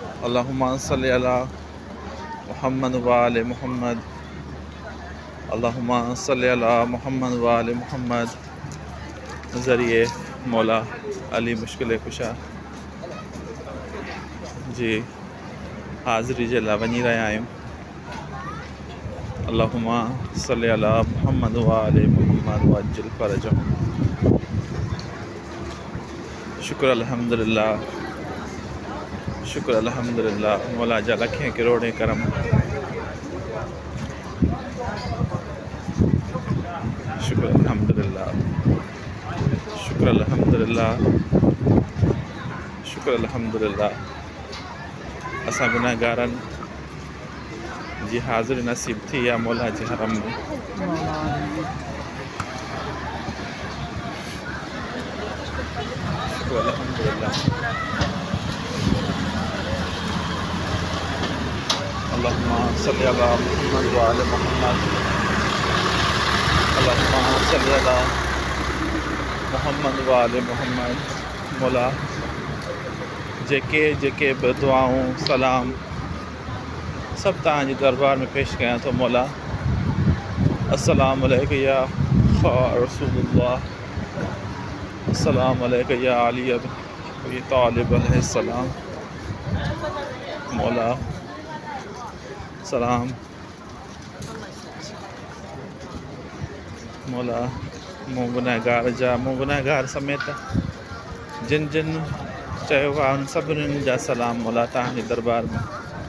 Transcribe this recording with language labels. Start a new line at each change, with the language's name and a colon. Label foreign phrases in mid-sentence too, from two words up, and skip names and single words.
Arabic: اللهم صل على محمد وآل محمد. اللهم صل على محمد وآل محمد.
Sindhi: ज़रिए मौला अली मुश्किल कुशा जी हाज़िरी जे लाइ वञी रहिया आहियूं।
Arabic: اللهم صل على محمد وآل محمد وعجل فرجهم. شكر الحمد لله، شكر الحمد لله.
Sindhi: मौला जा लखें करोड़ें करम।
Arabic: شكر الحمد لله، شكر الحمد لله، شكر الحمد لله.
Sindhi: असां गुनाहगारनि जी हाज़िरी नसीब थी आहे मौला जे हरम में।
Arabic: شكر الحمد لله. اللهم صل على محمد وآل محمد. اللهم صل على محمد وآل محمد.
Sindhi: मौला जेके जेके बि दुआऊं सलाम सब तव्हांजे दरबार में पेश कयां थो मौला।
Arabic: السلام عليك يا رسول الله، السلام عليك يا علي أبي طالب عليه السلام.
Sindhi: मौला सलाम। मौला मूं गुनहगार समेत जिन जिन चयो आहे उन सभिनीनि जा सलाम मौला तव्हांजे दरबार में।